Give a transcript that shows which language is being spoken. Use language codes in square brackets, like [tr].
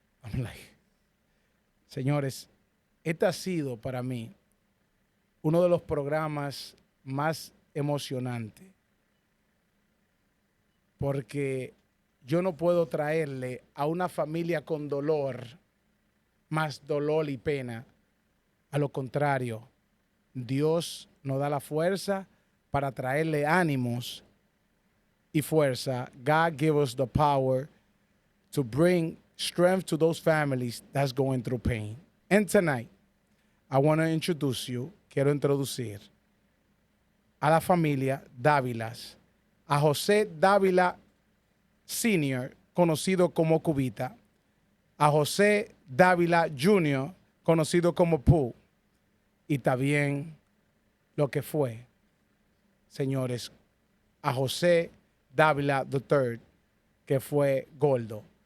[en] I'm like, [es] señores, este ha sido para mí uno de los programas más emocionantes, porque yo no puedo traerle a una familia con dolor más dolor y pena. A lo contrario, Dios nos da la fuerza para traerle ánimos y fuerza. [en] God give us the power to bring strength to those families that's going through pain. And tonight, I want to introduce you, [es] quiero introducir a la familia Dávilas, a José Dávila Sr., conocido como Cubita, a José Dávila Jr., conocido como Pooh, y también lo que fue, señores, a José Dávila III, que fue Gordo.